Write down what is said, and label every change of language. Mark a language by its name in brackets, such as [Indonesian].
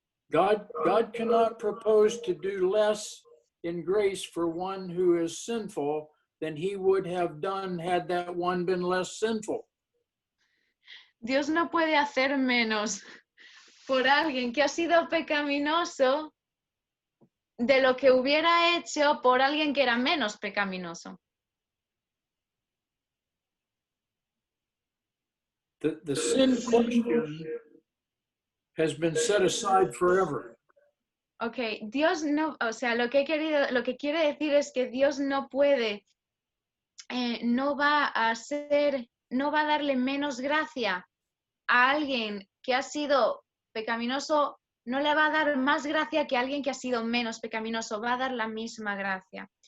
[English] God cannot propose to do less in grace for one who is sinful than he would have done had that one been less sinful. [Spanish] Dios no puede hacer menos por alguien que ha sido pecaminoso de lo que hubiera hecho por alguien que era menos pecaminoso. [English] The sin question has been set aside forever. [Spanish] Ok, Dios no, o sea, lo que quiere decir es que Dios no puede, no va a darle menos gracia a alguien que ha sido pecaminoso, no le va a dar más gracia que a alguien que ha sido menos pecaminoso, va a dar la misma gracia.